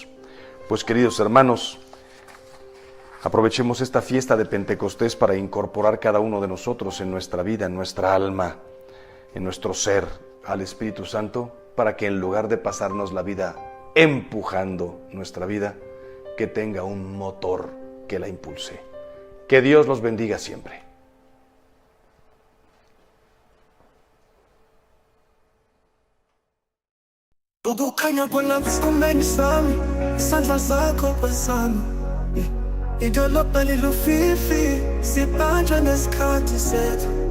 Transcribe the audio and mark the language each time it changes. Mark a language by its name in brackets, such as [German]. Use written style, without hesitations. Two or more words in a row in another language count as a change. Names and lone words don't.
[Spanish] Pues, queridos hermanos, aprovechemos esta fiesta de Pentecostés para incorporar cada uno de nosotros en nuestra vida, en nuestra alma, en nuestro ser, al Espíritu Santo, para que en lugar de pasarnos la vida empujando nuestra vida, que tenga un motor que la impulse. Que Dios los bendiga siempre. [Zulu] Kukukhanya bona msumeni sami, isandla zakho phezulu. Idolobha lilufifi, sibanjwe nesikhathi sethu.